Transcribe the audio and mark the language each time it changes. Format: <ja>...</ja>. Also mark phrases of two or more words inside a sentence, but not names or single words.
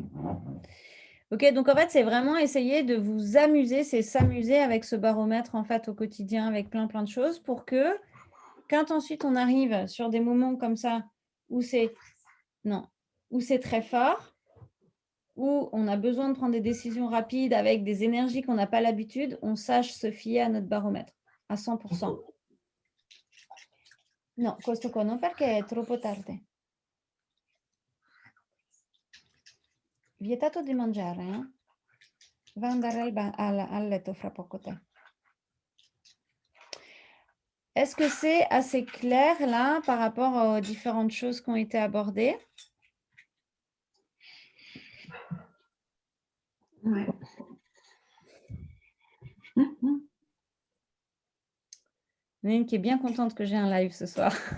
<fr>Ok, donc en fait, c'est vraiment essayer de vous amuser, c'est s'amuser avec ce baromètre en fait au quotidien avec plein de choses pour que quand ensuite on arrive sur des moments comme ça où c'est très fort, où on a besoin de prendre des décisions rapides avec des énergies qu'on n'a pas l'habitude, on sache se fier à notre baromètre à 100%.</fr> <it>No, questo qua non perché è troppo tardi. Vietato di mangiare, eh? Va andare al letto fra poco te.</it> <fr>Est-ce que c'est assez clair là par rapport aux différentes choses qui ont été abordées? Ouais. Il y en a une qui est bien contente que j'ai un live ce soir.</fr>